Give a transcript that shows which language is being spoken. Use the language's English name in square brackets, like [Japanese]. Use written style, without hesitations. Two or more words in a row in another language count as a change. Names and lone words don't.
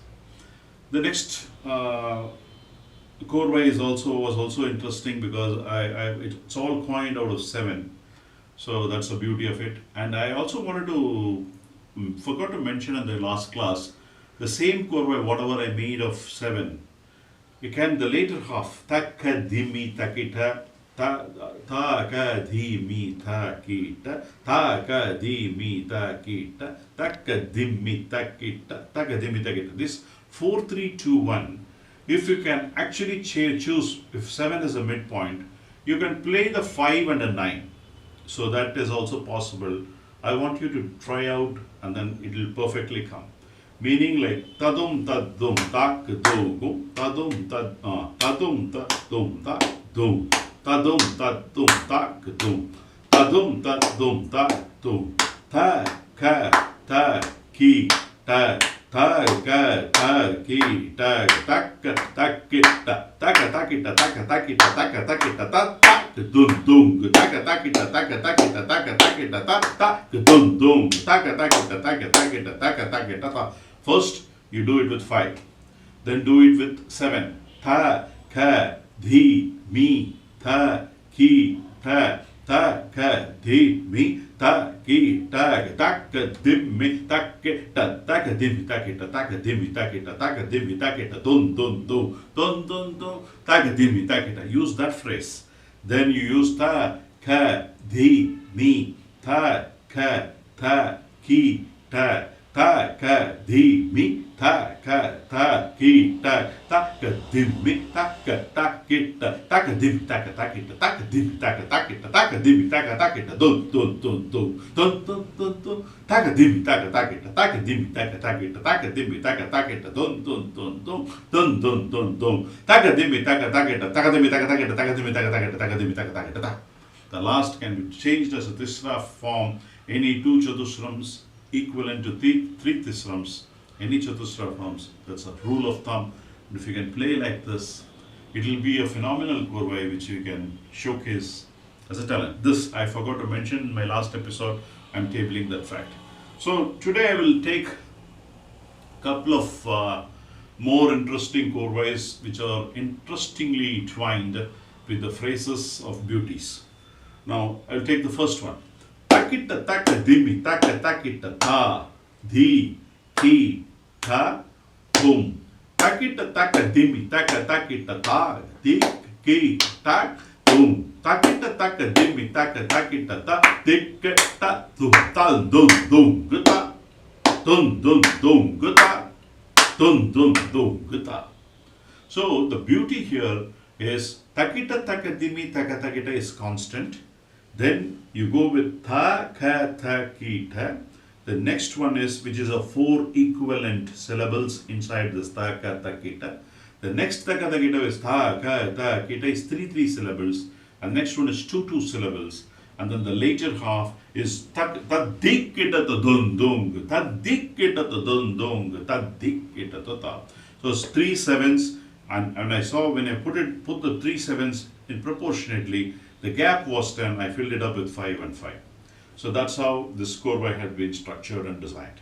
[English] The next korvai was also interesting because it's all coined out of 7. So that's the beauty of it. And I also forgot to mention in the last class, the same korvai, whatever I made of 7, you can, the later half, takka dhimi takita, ta ka dhi mi tha kita, ta ka dhi mi ta kita, taka dhimi takita, taka dhimi takita. This 4, 3, 2, 1. If you can actually choose, if 7 is a midpoint, you can play the 5 and a 9. So that is also possible. I want you to try out and then it will perfectly come. Meaning like tadum tadum tak dum, tadum tad tadum tadum tak dum. Tadum tadum tak dum, tadum tadum tak dum, ta ka ta ki ta ka ta ki ta taka takita taka takita taka takita taka takita ta ta dum dum taka takita taka takita taka takita ta ta dum dum taka takita taka takita taka takita ta. First you do it with 5, then do it with 7. Ta ka dhi mi ta ki ta ta ka dhi mi ta ki ta ta ka dim mi ta ke ta ta ka dim mi ta ke ta ta ka dim mi ta ke ta ta ka dim mi ta ke ta dun dun dun dun dun dun ta ka dim mi ta ke ta. Use that phrase. Then you use ta ka dhi mi ta ka ta ki ta ta ka dhi mi ta ka ta ki ta ta ka dim mi ta ka ta ki ta ta ka dim ta ka ta ki ta ta ka dim ta ka ta ki ta ta ka dim ta ka ta ki ta dun dun dun dun dun dun dun dun ta ka dim ta ka ta ki ta ta ka dim ta ka ta ki ta ta ka dim ta ka ta ki ta dun dun dun dun dun dun dun dun ta ka dim ta ka ta ki ta ta ka dim ta ka ta ki ta ta ka dim ta ka ta ki ta ta ka dim ta ka ta ki ta. The last can be changed as a Tisra form, any 2 chatusrams equivalent to 3 tisrams any Chatusra forms. That's a rule of thumb. And if you can play like this, it will be a phenomenal korvai which you can showcase as a talent. This I forgot to mention in my last episode. I'm tabling that fact. So today I will take a couple of more interesting korvais which are interestingly twined with the phrases of beauties. Now I'll take the first one. Takita taka dimi taka takita ta di ki ta tum. Takita taka dimi taka takita ta di ki ta tum. Takita taka dimi taka takita ta dik ta tum tal dum dum gata dum dum dum gata dum dum dum gata. So the beauty here is takita taka dimi taka takita is constant. Then you go with tha kha tha ki tha. The next one is which is a 4 equivalent syllables inside this tha kha tha ki tha. The next tha kha tha ki tha is tha kha tha ki tha is 3 syllables. And next one is 2 syllables. And then the later half is ta dik ki ta dun dung ta dik ki ta dun dung ta dik ki ta ta. So it's 3 sevens. And I saw when I put the 3 sevens in proportionately, the gap was 10, I filled it up with 5 and 5. So that's how this korvai had been structured and designed.